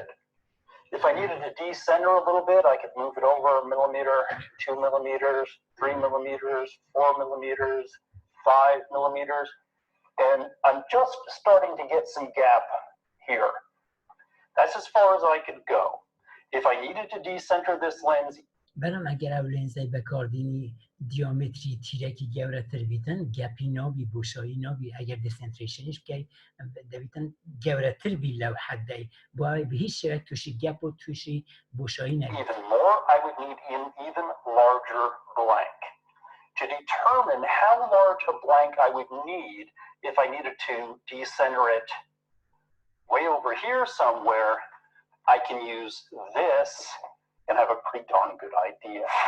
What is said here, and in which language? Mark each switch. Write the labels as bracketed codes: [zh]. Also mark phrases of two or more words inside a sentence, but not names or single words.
[en] If I needed to decenter a little bit, I could move it over a millimeter, 2 millimeters, 3 millimeters, 4 millimeters, 5 millimeters. And I'm just starting to get some gap here. That's as far as I could go. If I needed to decenter this lens, [ckb] بەڵام ئەگەر ئەو لێنزەی بەکاردێنی دیۆمتری تیرێکی گەورەتر بیتن گەپی نابی بۆشایی نابی ئەگەر دسنتریشنیش بکەی دەبیتن گەورەتر بی لەو حەدەی بۆ بە هیچ شێوەیەک تووشی گەپ و تووشی بۆشایی نەبێت. [en] even more, I would need an even larger blank. To determine how large a blank I would need if I needed to decenter it way over here somewhere, I can use this and have a pretty darn good idea.